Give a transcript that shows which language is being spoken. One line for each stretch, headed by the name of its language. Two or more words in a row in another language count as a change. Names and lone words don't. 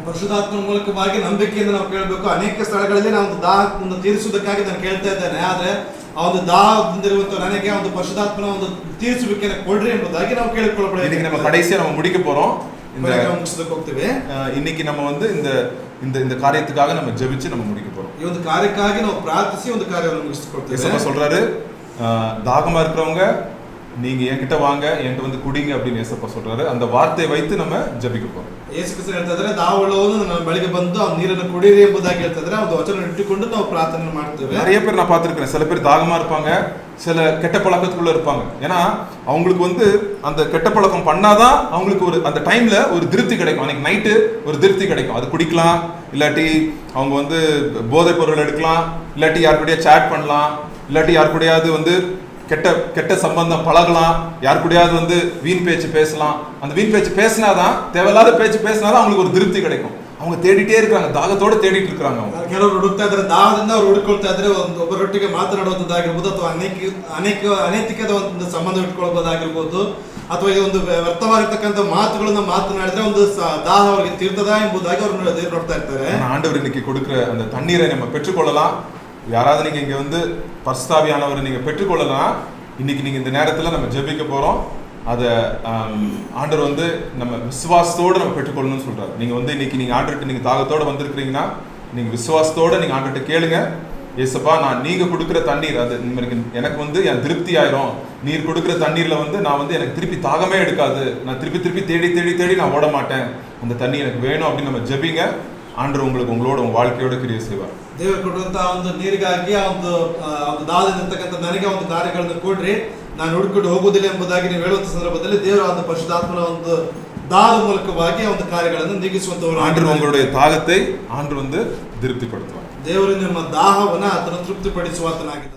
Kannada: ಪರಿಶುದ್ಧಾತ್ಮನ ಮೂಲಕವಾಗಿ ನಂಬಿಕೆಯಿಂದ ನಾವು ಕೇಳಬೇಕು. ಅನೇಕ ಸ್ಥಳಗಳಲ್ಲಿ ನಾವು ಒಂದು ದಾಹವನ್ನು ತೀರಿಸುವುದಕ್ಕಾಗಿ ನಾನು ಕೇಳ್ತಾ ಇದ್ದೇನೆ, ಆದ್ರೆ ಆ ಒಂದು ದಾಹದಿಂದಿರುವಂತ ನನಗೆ ಒಂದು ಪರಿಶುದ್ಧಾತ್ಮನ ಒಂದು ತೀರಿಸುವಿಕೆನ ಕೊಡ್ರಿ ಎಂಬುದಾಗಿ ನಾವು ಕೇಳಿಕೊಳ್ಳಬಹುದು.
Tamil: இன்னைக்கு நம்ம கடைசியா நம்ம முடிக்க போறோம்.
Kannada: ಮುಗಿಸೋದಕ್ಕೆ ಹೋಗ್ತೇವೆ.
Tamil: இன்னைக்கு நம்ம வந்து இந்த காரியத்துக்காக நம்ம ஜெபிச்சு நம்ம முடிக்க போறோம்.
Kannada: ಈ ಒಂದು ಕಾರ್ಯಕ್ಕಾಗಿ ನಾವು ಪ್ರಾರ್ಥಿಸಿ ಒಂದು ಕಾರ್ಯವನ್ನು ಮುಗಿಸಿಕೊಳ್ತೇವೆ.
Tamil: இயேசு சொல்றாரு, தாகமா இருக்கிறவங்க நீங்க என்கிட்ட வாங்க, என்கிட்ட வந்து குடிங்க அப்படின்னு ஏசப்பா சொல்றாரு. அந்த வார்த்தையை வைத்து நம்ம ஜெபிக்க போறோம்.
Kannada: ಯೇಸು ಕ್ರಿಸ್ತನು ಹೇಳ್ತಾ ಇದ್ದಾರೆ, ದಾಹವುಳ್ಳವನು ನನ್ನ ಬಳಿಗೆ ಬಂದು ಆ ನೀರನ್ನು ಕುಡಿಯಿರಿ ಎಂಬುದಾಗಿ ಹೇಳ್ತಾ ಇದ್ದಾರೆ. ಒಂದು ವಚನ ಇಟ್ಟುಕೊಂಡು ನಾವು ಪ್ರಾರ್ಥನೆ ಮಾಡ್ತೇವೆ.
Tamil: நிறைய பேர் நான் பார்த்திருக்கிறேன், சில பேர் தாகமா இருப்பாங்க, சில கெட்ட பழக்கத்துக்குள்ள இருப்பாங்க. ஏன்னா அவங்களுக்கு வந்து அந்த கெட்ட பழக்கம் பண்ணாதான் அவங்களுக்கு ஒரு அந்த டைம்ல ஒரு திருப்தி கிடைக்கும், அன்னைக்கு நைட்டு ஒரு திருப்தி கிடைக்கும். அது குடிக்கலாம், இல்லாட்டி அவங்க வந்து போதைப் பொருள் எடுக்கலாம், இல்லாட்டி யார் கூடயா சேட் பண்ணலாம், இல்லாட்டி யார் கூடயாவது வந்து கெட்ட சம்பந்தம் பழகலாம், யார் கூடயாவது வந்து வீண் பேச்சு பேசலாம். அந்த வீண் பேச்சு பேசினாதான், தேவையில்லாத பேச்சு பேசினாதான் அவங்களுக்கு ஒரு திருப்தி கிடைக்கும். அவங்க தேடிட்டே இருக்காங்க, தாகத்தோட தேடிட்டு இருக்காங்க. அவங்க
Kannada: ಕೆಲವರು ಹುಡುಕ್ತಾ ಇದ್ದಾರೆ, ದಾಹದಿಂದ ಅವ್ರು ಹುಡುಕೊಳ್ತಾ ಇದ್ರೆ ಒಬ್ಬರೊಟ್ಟಿಗೆ ಮಾತನಾಡುವುದಾಗಿರ್ಬೋದು, ಅಥವಾ ಅನೈತಿಕದ ಒಂದು ಸಂಬಂಧ ಇಟ್ಕೊಳ್ಬೋದಾಗಿರ್ಬೋದು, ಅಥವಾ ಈ ಒಂದು ವ್ಯರ್ಥವಾಗಿರ್ತಕ್ಕಂಥ ಮಾತುಗಳನ್ನ ಮಾತನಾಡಿದ್ರೆ ಒಂದು ದಾಹ ಅವರಿಗೆ ತೀರ್ತದ ಎಂಬುದಾಗಿ ಅವರು ನೋಡ್ತಾ ಇರ್ತಾರೆ.
Tamil: ஆண்டவர் இன்னைக்கு கொடுக்கிற அந்த தண்ணீரை நம்ம பெற்றுக்கொள்ளலாம். யாராவது நீங்க இங்க வந்து பரிசுத்தாவியானவரை நீங்க பெற்றுக்கொள்ளலாம். இன்னைக்கு நீங்க இந்த நேரத்துல நம்ம ஜெபிக்க போறோம். அதை ஆண்டவர் வந்து நம்ம விசுவாசத்தோடு நம்ம பெற்றுக்கொள்ளணும்னு சொல்றாரு. நீங்க வந்து இன்னைக்கு நீங்க ஆண்டவர்கிட்ட நீங்க தாகத்தோட வந்திருக்கிறீங்கன்னா நீங்க விசுவாசத்தோட நீங்க ஆண்டவர்கிட்ட கேளுங்க, ஏசப்பா நான் நீங்க கொடுக்குற தண்ணீர் அது எனக்கு வந்து என் திருப்தி ஆயிரும், நீர் கொடுக்குற தண்ணீர்ல வந்து நான் வந்து எனக்கு திருப்பி தாகமே எடுக்காது, நான் திருப்பி தேடி நான் ஓட மாட்டேன், அந்த தண்ணி எனக்கு வேணும் அப்படின்னு நம்ம ஜெபிங்க. ஆண்டவர் உங்களுக்கு உங்களோட உங்க வாழ்க்கையோட கிரியை செய்வார்.
Kannada: ದೇವರು ಕೊಡುವಂತಹ ಒಂದು ನೀರಿಗಾಗಿ ಆ ಒಂದು ದಾಹದಿಂದಿರ್ತಕ್ಕಂಥ ನನಗೆ ಒಂದು ಕಾರ್ಯಗಳನ್ನು ಕೊಡ್ರಿ, ನಾನು ಹುಡುಕಿಕೊಂಡು ಹೋಗುವುದಿಲ್ಲ ಎಂಬುದಾಗಿ ನೀವು ಹೇಳುವಂತ ಸಂದರ್ಭದಲ್ಲಿ ದೇವರು ಒಂದು ಪರಿಶುದ್ಧಾತ್ಮನ ಒಂದು ದಾಹದ ಮೂಲಕವಾಗಿ ಒಂದು ಕಾರ್ಯಗಳನ್ನು ನೀಗಿಸುವಂತವರು.
Tamil: ஆண்டவர் உங்களுடைய தாகத்தை ஆண்டவர் வந்து திருப்திப்படுத்துவார்.
Kannada: ದೇವರು ನಿಮ್ಮ ದಾಹವನ್ನ ಆತನ ತೃಪ್ತಿಪಡಿಸುವಾತನಾಗಿದ್ದಾನೆ.